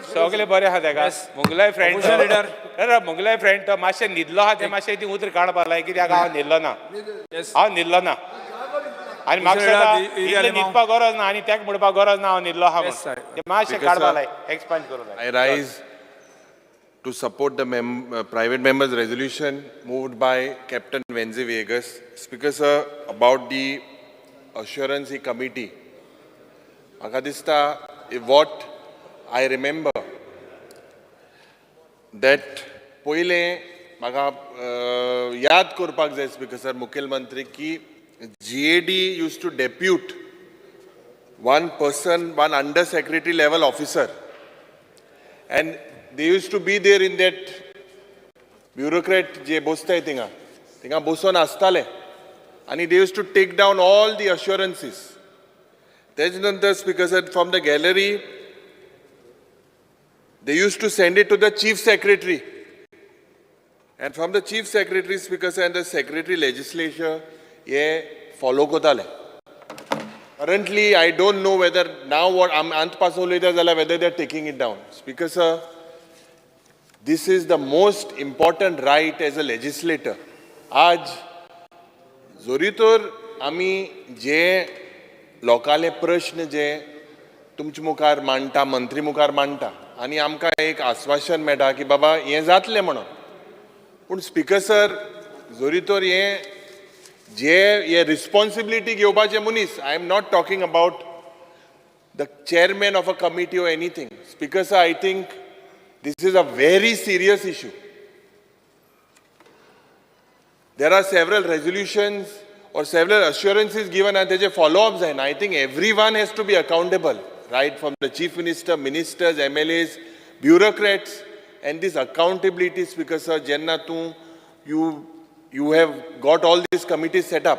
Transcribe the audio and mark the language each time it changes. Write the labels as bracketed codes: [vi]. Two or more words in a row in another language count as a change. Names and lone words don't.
[kok] सगळे बरे आहा ताका. मुगलाय फ्रेंड मुगलाय फ्रेंड तो मातशें न्हिदलो आहा, ते मातशें ती उतर काडपाक लाय, कित्याक हांव न्हिदलो ना. हांव न्हिदलो ना आनी म्हाका न्हिदपाक गरज ना आनी ताका म्हणपाक गरज ना हांव न्हिदलो आहा म्हणून. ते मातशें काडपाक लाय, एक्सपांड करूं लाय. [en] I rise to support the private member's resolution moved by Captain Wenze Vegas. Speaker sir, about the assurance committee, [kok] म्हाका दिसता [en] what I remember that पयलें [kok] म्हाका याद करपाक जाय स्पीकर सर मुखेलमंत्री की [en] GAD used to depute one person, one under secretary level officer, and they used to be there in that bureaucrat [kok] जे बसताय थिंगा बसून आसताले, [en] and they used to take down all the assurances. [kok] तेज नंतर [en] स्पीकर सर from the gallery they used to send it to the chief secretary, and from the chief secretary speaker sir and the secretary legislature ये follow कोताले. Currently I don't know whether now what [kok] अंत पासून उलयता जाल्यार [en] whether they are taking it down. Speaker sir, this is the most important right as a legislator. [kok] आज जोरी तर आमी जे लोकांले प्रश्न जे तुमचे मुखार मांडटा, मंत्री मुखार मांडटा आनी आमकां एक आश्वासन मेळटा की बाबा हें जातलें म्हणून. पूण [en] speaker sir, [kok] जोरी तर हे रिस्पॉन्सिबिलिटी घेवपाचे मनीस, [en] I am not talking about the chairman of a committee or anything. Speaker sir, I think this is a very serious issue. There are several resolutions or several assurances given and there are follow-ups, and I think everyone has to be accountable, right, from the chief minister, ministers, MLAs, bureaucrats, and this accountability, Speaker sir, Jenna you have got all these committees set up.